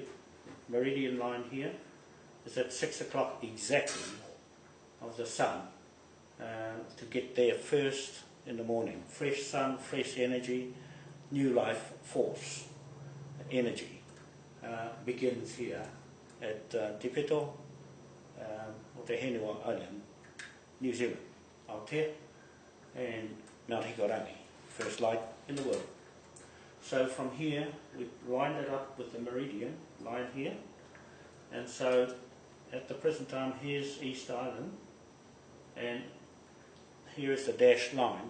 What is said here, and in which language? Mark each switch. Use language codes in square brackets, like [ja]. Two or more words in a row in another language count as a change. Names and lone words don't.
[en] Meridian line here is at 6 o'clock exactly of the sun, to get there first in the morning. Fresh sun, fresh energy, new life force, energy begins here at Te Pito o te Henua Island, New Zealand, Aotea, and Mount Hikorangi, first light in the world. So from here, we lined it up with the meridian line here, and so at the present time, here's East Island, and here is the dashed line.